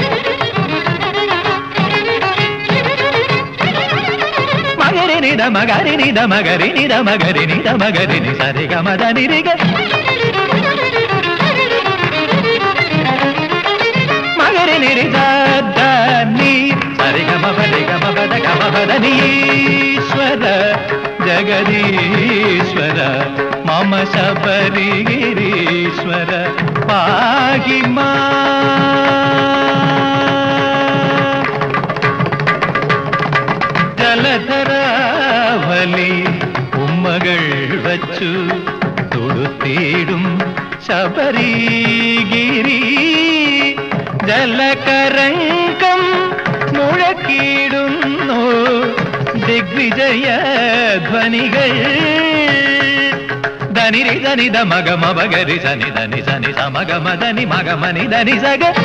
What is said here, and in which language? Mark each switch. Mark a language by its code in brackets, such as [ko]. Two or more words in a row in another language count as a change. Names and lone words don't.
[ml] മഗരി നിദ മഗരി നിദ മഗരി നിദ മഗരി നിദ മഗരി നി സരിഗ മദ നിരിഗ മഗരി നിരിജ ധനി സരിഗ മപരിഗ മപദ ഗമപദ നീശ്വര ജഗദീശ്വര [sa] मम शबरिगिरीश्वर पाहि [ml] माम् ജലധരാവലി ഉമ്മകൾ വച്ചു തൊടുത്തിടും ശബരിഗിരി ജലകരംഗം മുഴക്കിടുന്നു ദിഗ്വിജയ ധ്വനികൾ ധനിരി ധനിധ മഗമ ഭഗരി സനി ധനി സനി സമഗമ ധനി മഗമനി ധനി സഗ